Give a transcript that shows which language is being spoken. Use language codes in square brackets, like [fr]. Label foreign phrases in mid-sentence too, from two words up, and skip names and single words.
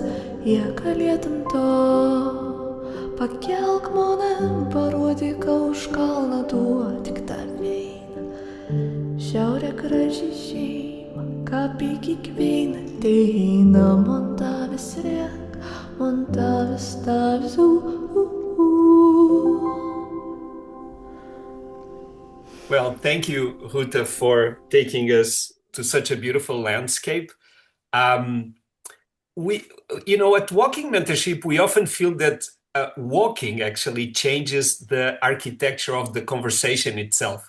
[lt] Jei galėtum to, pakelk mane, parodyk už kalną, duok tik tą veiną, žiauri graži šeima, kaip į kiekvieną ateina, man tavęs riek, man tavęs tavęs. [en] Well, thank you, Ruta, for taking us to such a beautiful landscape. At Walking Mentorship, we often feel that walking actually changes the architecture of the conversation itself.